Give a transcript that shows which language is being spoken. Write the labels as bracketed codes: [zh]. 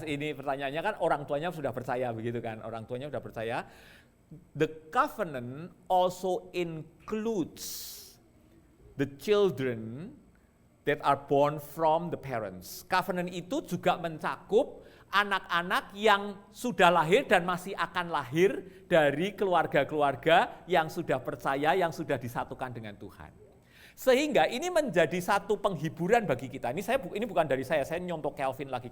[id] Ini pertanyaannya kan orang tuanya sudah percaya begitu kan? Orang tuanya sudah percaya. [en] The covenant also includes the children that are born from the parents. [id] Covenant itu juga mencakup anak-anak yang sudah lahir dan masih akan lahir dari keluarga-keluarga yang sudah percaya, yang sudah disatukan dengan Tuhan. Sehingga ini menjadi satu penghiburan bagi kita. Ini bukan dari saya nyontoh Calvin lagi.